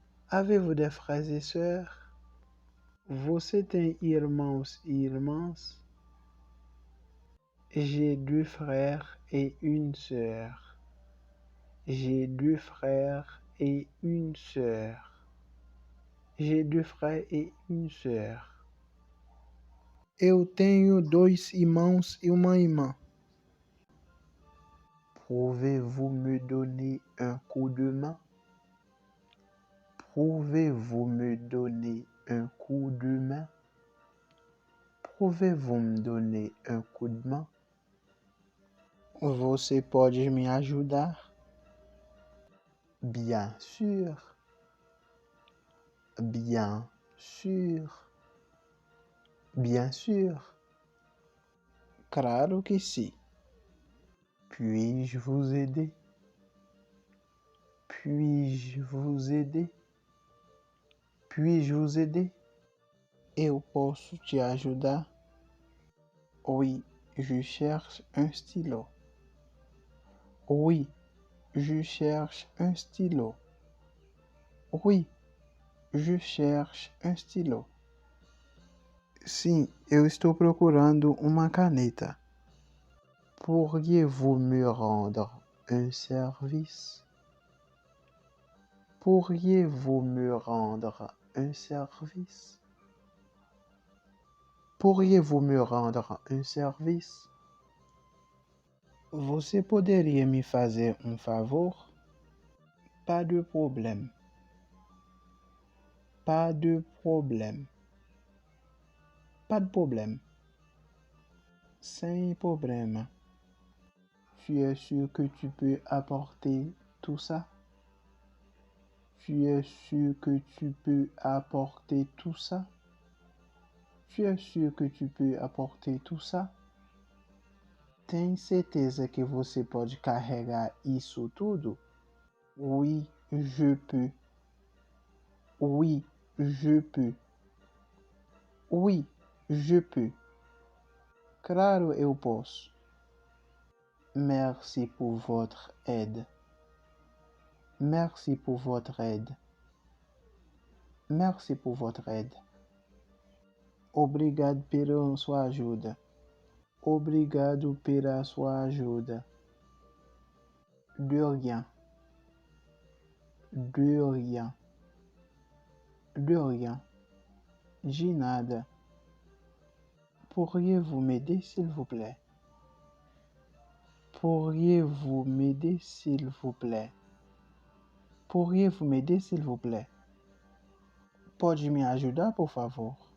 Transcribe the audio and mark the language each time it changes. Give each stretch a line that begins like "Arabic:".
French: Avez-vous des frères et sœurs?
Portuguese: Você tem irmãos e irmãs?
French: J'ai deux frères et une sœur. J'ai deux frères et une sœur. J'ai deux frères et une sœur.
Portuguese: Eu tenho dois irmãos e uma irmã.
French: Pouvez-vous me donner un coup de main? Pouvez-vous me donner un coup de main? Pouvez-vous me donner un coup de main?
Portuguese: Você pode me ajudar?
French: Bien sûr. Bien sûr. Bien sûr.
Portuguese: Claro que sim.
French: Puis-je vous aider? Puis-je vous aider? Puis-je vous aider?
Portuguese: Eu posso te ajudar?
French: Oui, je cherche un stylo. Oui, je cherche un stylo. Oui, je cherche un stylo.
Portuguese: Sim, eu estou procurando uma caneta.
French: Pourriez-vous me rendre un service? Pourriez-vous me rendre un service? Pourriez-vous me rendre un service?
Portuguese: Você poderia me fazer favor?
French: Pas de problème. Pas de problème. Pas de problème.
Portuguese: Sem problema.
French: Tu es sûr que tu peux apporter tout ça? Tu es sûr que tu peux apporter tout ça? Tu es sûr que tu peux apporter tout ça?
Portuguese: Tem certeza que você pode carregar isso tudo?
French: Oui, je peux. Oui, je peux. Oui, je peux.
Portuguese: Claro, eu posso.
French: Merci pour votre aide. Merci pour votre aide. Merci pour votre aide.
Portuguese: Obrigado pela sua ajuda. Obrigado pela sua ajuda.
French: De rien. De rien. De rien.
Portuguese: De nada.
French: Pourriez-vous m'aider, s'il vous plaît? Pourriez-vous m'aider, s'il vous plaît? Pourriez-vous m'aider, s'il vous plaît?
Portuguese: Pode me ajudar, por favor?